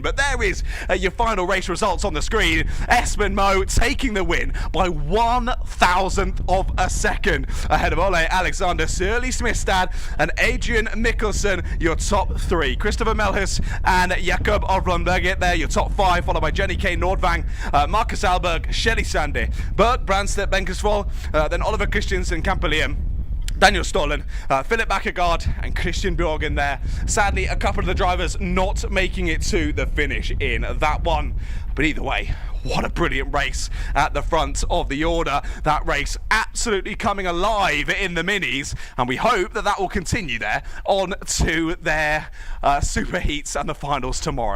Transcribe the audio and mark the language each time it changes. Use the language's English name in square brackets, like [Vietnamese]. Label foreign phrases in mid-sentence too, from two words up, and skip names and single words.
[English] But there is your final race results on the screen. Espen Mo taking the win by 1,000th of a second ahead of Ole Alexander Sunni-Smith and Adrian Mikkelsen, your top 3. Christopher Melhus and Jakob Orlund get there, your top 5, followed by Jenny K. Nordvang, Marcus Alberg, Shelly Sande, Berg Brandstedt Benkersvold, then Oliver Christiansen Campellium, Daniel Stollen, Philip Bakkegaard and Christian Bjorgen there. Sadly, a couple of the drivers not making it to the finish in that one. But either way, what a brilliant race at the front of the order. That race absolutely coming alive in the minis, and we hope that that will continue there on to their super heats and the finals tomorrow.